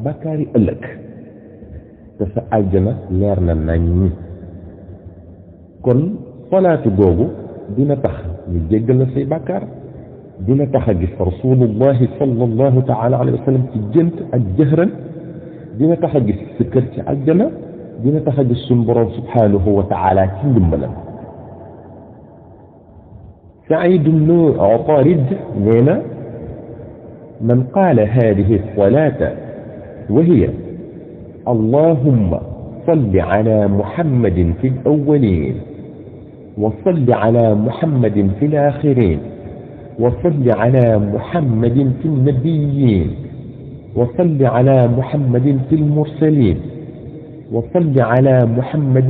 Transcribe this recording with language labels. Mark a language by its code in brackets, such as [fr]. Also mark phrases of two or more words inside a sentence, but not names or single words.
[wo] bàkkaari ëllëg te sa àjjana leer na nañ kon salaatu googu dina tax ñu jéggal la say bàkkaar dina tax a gis [ar] رسول الله صلى الله تعالى عليه وسلم [wo] ci gént ak jëhran dina tax a gis sa kër ci àjjana dina tax a gis suñu borom [ar] سبحانه وتعالى [wo] ci ndimbalam Saïd ibn Utarid nee na [ar] من قال هذه الصلاة وهي اللهم صل على محمد في الأولين وصل على محمد في الآخرين وصل على محمد في النبيين وصل على محمد في المرسلين وصل على محمد